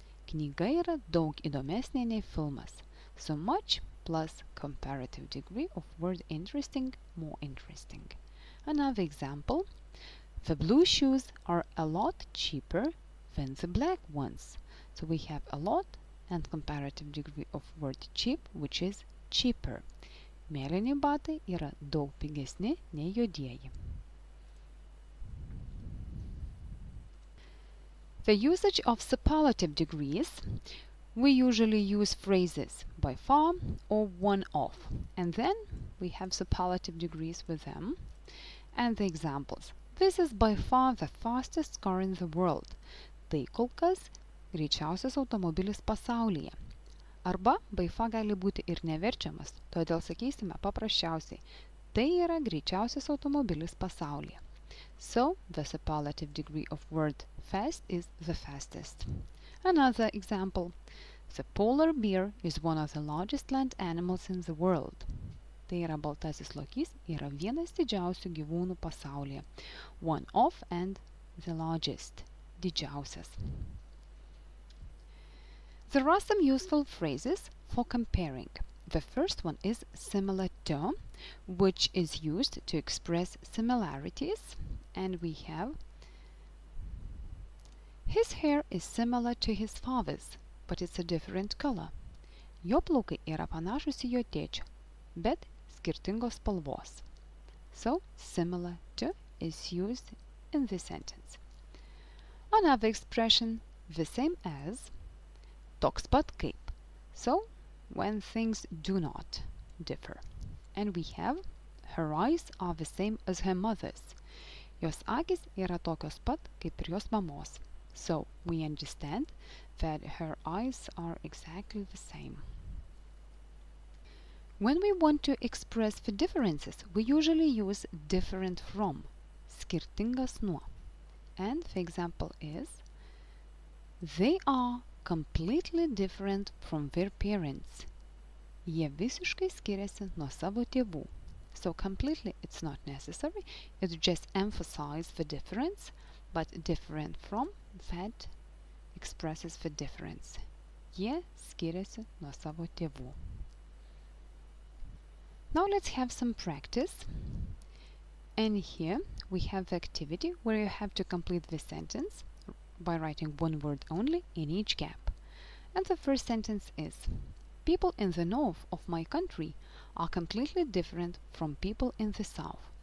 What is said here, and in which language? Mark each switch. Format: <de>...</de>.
<lt>Knyga yra daug įdomesnė nei filmas.</lt> <en>So much plus comparative degree of word interesting, more interesting. Another example. The blue shoes are a lot cheaper than the black ones. So we have a lot and comparative degree of word cheap, which is cheaper.</en> <lt>Mėlyni batai yra daug pigesni nei juodieji.</lt> <en>The usage of superlative degrees. We usually use phrases by far or one of, and then we have superlative degrees with them. And the examples. This is by far the fastest car in the world.</en> <lt>Tai kol kas greičiausias automobilis pasaulyje. Arba by far gali būti ir neverčiamas, todėl sakysime paprasčiausiai. Tai yra greičiausias automobilis pasaulyje.</lt> <en>So, the superlative degree of word fast is the fastest. Another example. The polar bear is one of the largest land animals in the world.</en> <lt>Tai yra baltasis lokys, yra vienas didžiausių gyvūnų pasaulyje.</lt> <en>One of and the largest.</en> <lt>Didžiausias.</lt> <en>There are some useful phrases for comparing. The first one is similar to, which is used to express similarities. And we have his hair is similar to his father's, but it's a different color.</en> <lt>Jo plaukai yra panašus į jo tėčio, bet skirtingos spalvos.</lt> <en>So, similar to is used in this sentence. Another expression, the same as,</en> <lt>toks pat kaip.</lt> <en>So, when things do not differ. And we have, her eyes are the same as her mother's.</en> <lt>Jos akys yra tokios pat kaip ir jos mamos.</lt> <en>So, we understand that her eyes are exactly the same. When we want to express the differences, we usually use different from,</en> <lt>skirtingas nuo.</lt> <en>And the example is, they are completely different from their parents.</en> <lt>Jie visiškai skiriasi nuo savo tėvų.</lt> <en>So completely it's not necessary, it just emphasizes the difference, but different from, that expresses the difference.</en> <lt>Jie skiriasi nuo savo tėvų.</lt> <en>Now let's have some practice. And here we have the activity where you have to complete the sentence by writing one word only in each gap. And the first sentence is, people in the north of my country are completely different from people in the south.</en>